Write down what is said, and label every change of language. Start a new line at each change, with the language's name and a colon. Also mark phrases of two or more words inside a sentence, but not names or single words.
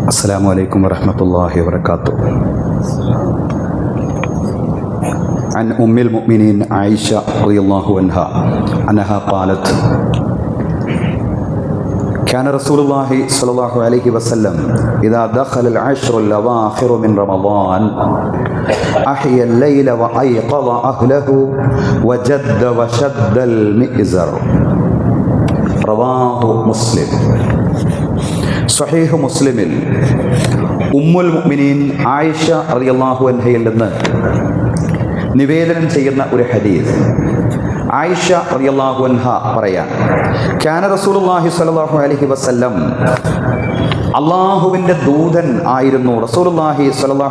Arabic: السلام عليكم ورحمة الله وبركاته. عن أم المؤمنين عائشة رضي الله عنها أنها قالت: كان رسول الله صلى الله عليه وسلم إذا دخل العشر الأواخر من رمضان أحيا الليل وأيقظ أهله وجد وشد المئزر. رواه مسلم.
Malayalam: സ്വഹീഹ് മുസ്ലിമിൽ
Arabic: أم المؤمنين
Malayalam: ആയിഷ
Arabic: رضي الله عنها
Malayalam: നിന്ന് നിവേദനം ചെയ്യുന്ന ഒരു ഹദീസ്. ആയിഷ
Arabic: رضي الله عنها
Malayalam: പറയാൻ,
Arabic: كان رسول الله صلى الله عليه وسلم,
Malayalam: അള്ളാഹുവിൻ്റെ ദൂതൻ ആയിരുന്നു
Arabic: رسول الله صلى الله